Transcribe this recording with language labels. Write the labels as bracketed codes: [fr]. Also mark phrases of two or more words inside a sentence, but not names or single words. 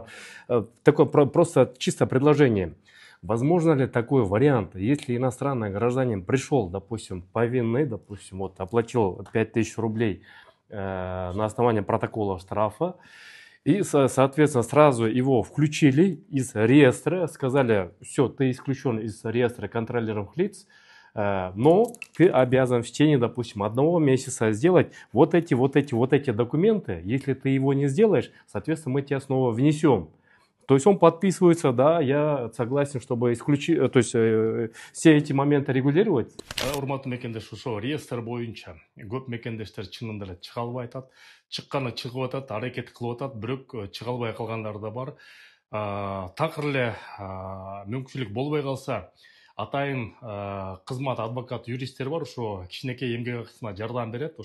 [ru] Такое просто чисто предложение. Возможно ли такой вариант, если иностранный гражданин пришел, допустим, повинный, допустим, вот оплатил 5000 рублей на основании протокола штрафа, и, соответственно, сразу его включили из реестра, сказали: все, ты исключен из реестра контролируемых лиц, но ты обязан в течение, допустим, 1 месяца сделать вот эти документы. Если ты его не сделаешь, соответственно, мы тебя снова внесем. То есть он подписывается: да, я согласен, чтобы исключить, то есть все эти моменты регулировать. [ky] Урматтуу мекендеш, ошо реестр боюнча көп мекендештер чынында эле чыга албай атат, чыкканы чыгып атат, аракет кылып атат, бирок чыга албай калгандар да бар. Такыр эле мүмкүнчүлүк болбой калса, атайын кызмат адвокат юристтер бар, ошо кичинекей эмгек акысына жардам берет.